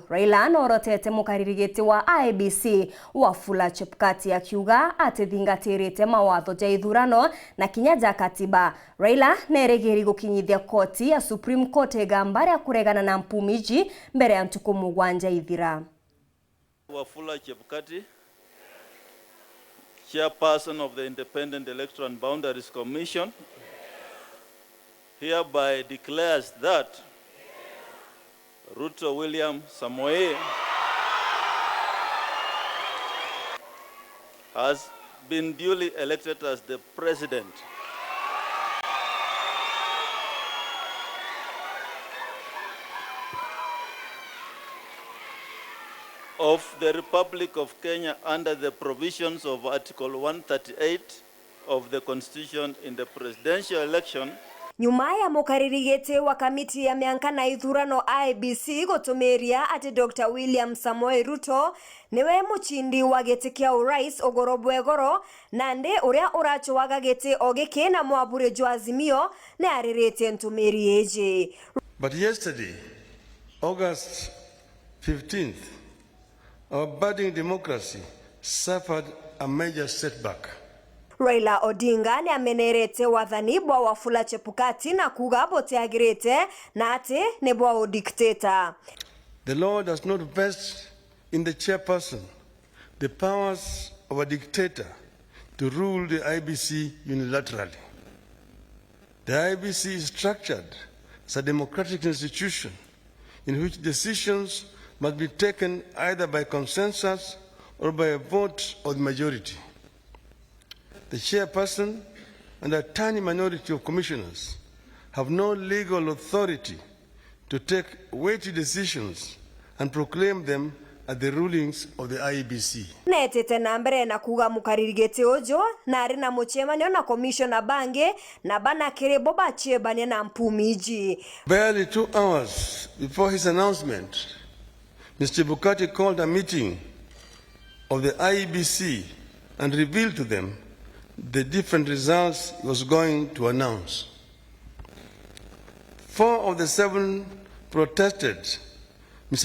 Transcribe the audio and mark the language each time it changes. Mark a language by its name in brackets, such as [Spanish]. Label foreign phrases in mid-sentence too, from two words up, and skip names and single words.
[Meru] Raila norotete mukaririgiti wa IBC Wafula CHEBUKATI akiuga atithingatirite mawatho ja ithurano na kinya ja katiba. Raila neregeri gukinyithia koti ya Supreme Court egambari ya kuregana na Mpumi ji mbere ya ntuku mugwanja ithira. [English] Wafula CHEBUKATI, Chairperson of the Independent Electoral and Boundaries Commission, hereby declares that Ruto William Samoei has been duly elected as the President of the Republic of Kenya under the provisions of Article 138 of the Constitution in the presidential election. [Meru] Nyuma ya mukaririgete wa kamiti ya mianka na ithurano IBC gotumeria ati Dr. William Samoei Ruto niwe muchindi wa giti kia urais ogorobwegoro nande uria urachowaga giti ogike na mwabure jwa Azimio na arirete ntumeri eje. [English] But yesterday, August 15th, our budding democracy suffered a major setback. [Meru] Raila Odinga ni amenerete wathani bwa Wafula CHEBUKATI na kuga boteagirete na ati ni bwa udikteta. [English] The law does not vest in the chairperson the powers of a dictator to rule the IBC unilaterally. The IBC is structured as a democratic institution in which decisions must be taken either by consensus or by a vote of the majority. The chairperson and a tiny minority of commissioners have no legal authority to take weighty decisions and proclaim them as the rulings of the IEBC. [Meru] Netete na mbere na kuga mukaririgete ojo na ari na muchemanyo na commissioner bange na bana kerebo bachebane na Mpumi ji. [English] Barely 2 hours before his announcement, Mr. CHEBUKATI called a meeting of the IEBC and revealed to them the different results he was going to announce. 4 of the 7 protested Mr.